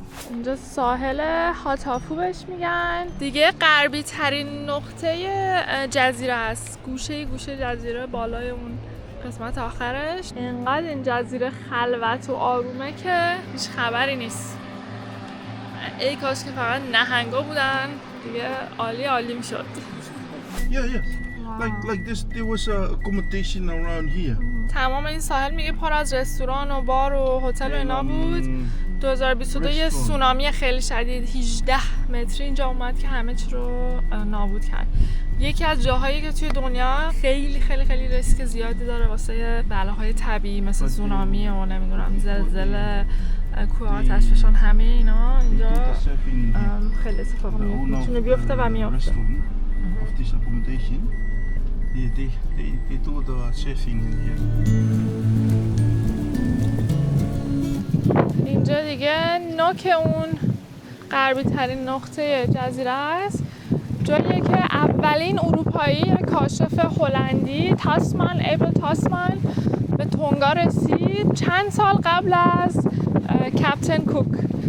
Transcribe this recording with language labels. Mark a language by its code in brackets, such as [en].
[fa] اینجا ساحل هاتافو بهش میگن. دیگه غربی ترین نقطه جزیره است. گوشه جزیره بالای اون قسمت آخرش. اینقدر این جزیره خلوت و آرومه که هیچ خبری نیست. ای کاش که فقط نهنگا بودن دیگه عالی میشد. [en] Like this, there was accommodation around here. [fa] تمام این ساحل میگه پر از رستوران و بار و هتل و اینا بود. 2022 یه سونامی خیلی شدید 18 متری اینجا اومد که همه چی رو نابود کرد. یکی از جاهایی که توی دنیا خیلی ریسک زیادی داره واسه بلاهای طبیعی مثل سونامی و نمیدونم زلزله، کوه آتش فشان، همه اینا اینجا خیلی اتفاق میتونه بیفته و میفته. [en] They do the surfing in here. [fa] اینجا دیگه نوک اون غربی ترین نقطه جزیره است. جاییه که اولین اروپایی کاشف هلندی تاسمان به تونگا رسید چند سال قبل از کپتن کوک.